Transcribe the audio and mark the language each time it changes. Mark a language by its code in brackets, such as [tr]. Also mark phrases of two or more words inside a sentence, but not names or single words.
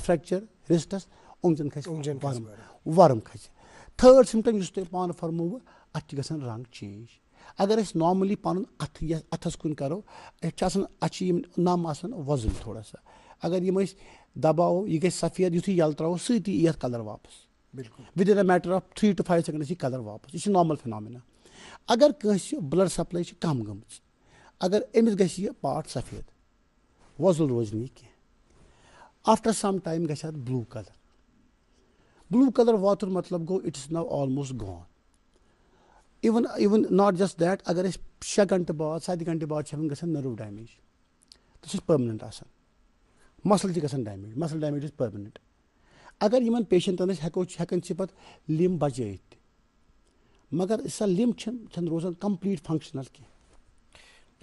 [ks] فریکچر رِسٹس اوٚنٛگجن کھسہِ ورم کھسہِ تھٲڑ سمٹم یُس تۄہہِ پانہٕ فرمووٕ اتھ چھِ گژھان رنٛگ چینج اگر أسۍ نارملی پنُن اتھس کُن کرو اَسہِ چھِ آسان اَتھ چھِ یِم نم آسان وۄزٕلۍ تھوڑا سا اگر یِم أسۍ دباوو یہِ گژھِ سفید یِتھُے یلہٕ تراوو سۭتی یی اتھ کلر واپس وِدِن [en] a matter of 3 to 5 seconds [ks] یی کلر واپس یہِ چھِ [en] normal phenomena [ks] اگر کٲنٛسہِ [en] blood supply [ks] چھِ کم گٔمٕژ اگر أمِس گژھِ یہِ پارٹ سفید وۄزُل روزِ نہٕ یہِ کینٛہہ [en] after some time [ks] گژھِ اتھ بلوٗ کلر واتُن مطلب گوٚو [en] it is now almost gone even not just that [ks] اگر أسۍ 6 گنٹہٕ بعد 7 گنٹہٕ بعد چھِ ہٮ۪کان گژھان [en] nerve damage [ks] سُہ چھِ پٔرمننٹ آسان مسل چھِ گژھان ڈیمیج [en] muscle damage is permanent [ks] اگر یِمن پیشنٹن أسۍ ہٮ۪کان چھِ پتہٕ لِم بچٲیِتھ تہِ مگر سۄ لِم چھنہٕ روزان [en] complete functional [ks] کینٛہہ